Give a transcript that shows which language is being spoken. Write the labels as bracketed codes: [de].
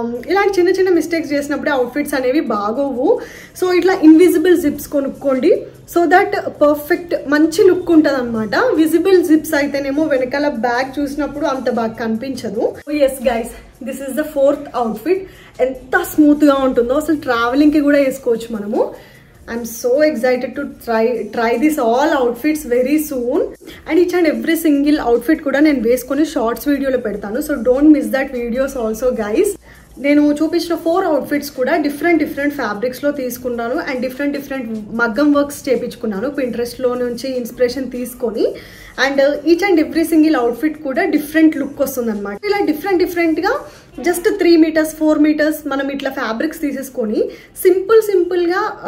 [te] ఇలాంటి చిన్న చిన్న మిస్టేక్స్ చేసినప్పుడే అవుట్ఫిట్స్ అనేవి బాగోవు. సో ఇట్లా ఇన్విజిబుల్ జిప్స్ కొనుక్కోండి, సో దట్ పర్ఫెక్ట్ మంచి లుక్ ఉంటుంది అనమాట. విజిబుల్ జిప్స్ అయితేనేమో వెనకాల బ్యాగ్ చూసినప్పుడు అంత బాగా కనిపించదు. [en] Yes guys, this is the 4th outfit. [te] ఎంత స్మూత్గా ఉంటుందో అసలు ట్రావెలింగ్కి కూడా వేసుకోవచ్చు మనము. [en] I'm so excited to try this all outfits very soon. And each and every single outfit [te] kuda nenu veskoni shorts video lo pedtanu, [en] so don't miss that videos also guys. [te] నేను చూపించిన 4 అవుట్ఫిట్స్ కూడా different ఫ్యాబ్రిక్స్లో తీసుకున్నాను and different మగ్గం works చేయించుకున్నాను పింట్రెస్ట్లో నుంచి inspiration తీసుకొని. And each and every single outfit కూడా different look వస్తుంది అనమాట. ఇలా డిఫరెంట్గా జస్ట్ 3 మీటర్స్ 4 మీటర్స్ మనం ఇట్లా ఫ్యాబ్రిక్స్ తీసేసుకొని సింపుల్గా